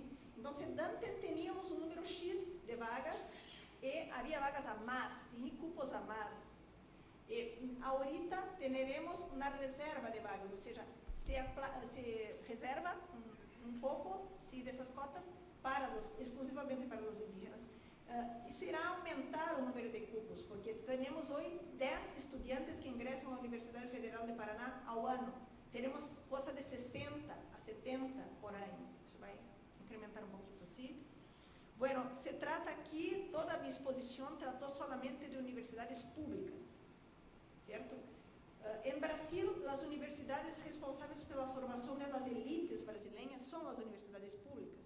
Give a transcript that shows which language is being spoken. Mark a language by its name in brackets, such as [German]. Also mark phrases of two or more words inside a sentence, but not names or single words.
[Spanish] Entonces, antes teníamos un número X de vagas y había vagas a más, ¿sí?, cupos a más. Ahorita tendremos una reserva de vagas, o sea, se reserva un poco, ¿sí?, de esas cotas exclusivamente para los indígenas. [Portuguese] Isso irá aumentar o número de [Spanish] cupos, porque tenemos hoy 10 estudiantes que ingresan a la Universidad Federal de Paraná [Portuguese] ao ano. [Spanish] Tenemos cosa de 60 a 70 por año. Eso va a incrementar un poquito, ¿sí? Bueno, se trata aquí, toda mi exposición trató solamente de universidades públicas, ¿cierto? En Brasil, las universidades responsables por la formación de las élites brasileñas son las universidades públicas.